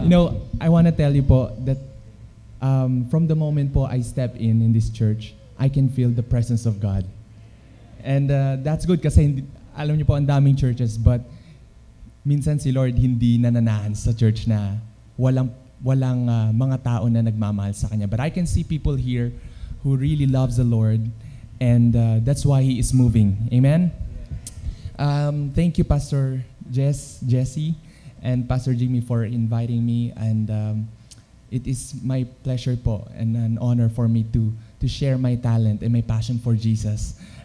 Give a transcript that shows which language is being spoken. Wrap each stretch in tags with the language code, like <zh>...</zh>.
<en>You know, I want to tell you po that from the moment po I step in this church, I can feel the presence of God. And that's good</en> <tl>kasi alam niyo po ang daming churches, but minsan si Lord hindi nananahan sa church na walang mga tao na nagmamahal sa Kanya.</tl> <en>But I can see people here who really loves the Lord, and that's why He is moving. Amen? Thank you, Pastor Jesse, and Pastor Jimmy for inviting me, and it is my pleasure po and an honor for me to share my talent and my passion for Jesus.</en>